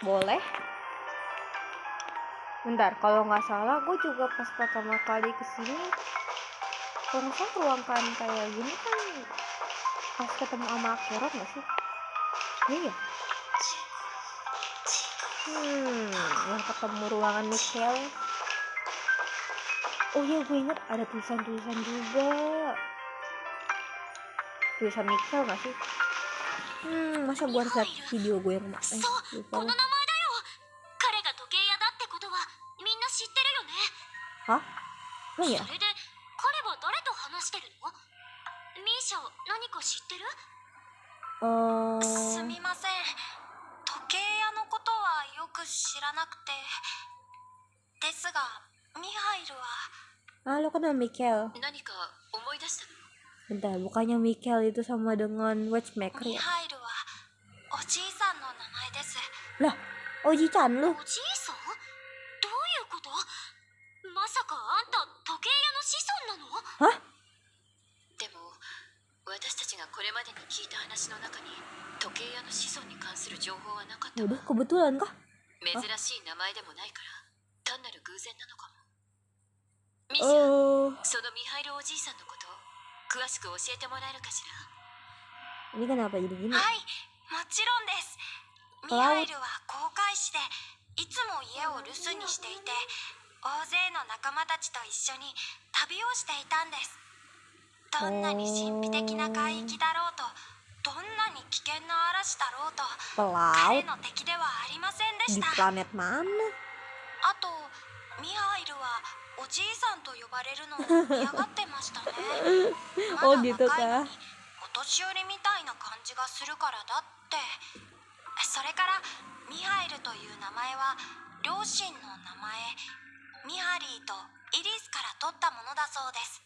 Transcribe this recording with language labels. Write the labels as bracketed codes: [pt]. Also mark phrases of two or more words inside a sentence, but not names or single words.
[id] Boleh. Bentar, kalau nggak salah gue juga pas pertama kali kesini, kalau nggak salah ruangan kayak gini kan pas ketemu sama Akerot nggak sih? Iya. Yang ketemu ruangan Michelle. Oh iya, gue inget ada tulisan-tulisan juga. Tulisan Michelle nggak sih? Masa gue harus lihat video gue yang kemarin? [ja] そう、この名前だよ。彼が時計屋だってことはみんな知ってるよね。 [id] Hah? Emang ya? [ja] それで彼は誰と話してるの？ミーシャ何か知ってる？すみません。時計屋のことはよく知らなくて。ですが、ミハイルは。 [id] Ah, lo kenal Michael. [ja] 何か思い出したの？ [id] Bentar, bukannya Michael itu sama dengan Watchmaker [ja] ミ [id] ya? [ja] ハイルはおじいさんの名前です。 [id] Lah, Oji-chan lu? [ja] おじいさん？どういうこと？まさかあんた時計屋の子孫なの？ [id] Hah? [ja] でも私たちがこれまでに聞いた話の中に時計屋の子孫に関する情報はなかったわ。 [id] Waduh, kebetulan kah? [ja] 珍しい名前でもないから単なる偶然なのかも。ミシャ、そのミハイルおじいさんのこと詳しく教えてもらえるかしら。 [id] Ini kenapa jadi gini? [ja] はい、もちろんです。ミハイルは航海士でいつも家を留守にしていて、大勢の仲間たちと一緒に旅をしていたんです。どんなに神秘的な海域だろうと、どんなに危険な嵐だろうと、彼 [id] Pelaut [ja] の敵ではありませんでし [id] di [ja] た。 [id] planet mana? [ja] あとミハイルはおじいさんと呼ばれるのを嫌がってましたね。まだ [id] Oh [ja] 若い [id] gitu [ja] の [id] kah? [ja] にお年寄りみたいな感じがするからだって。それからミハイルという名前は両親の名前ミハリーとイリスから取ったものだそうです。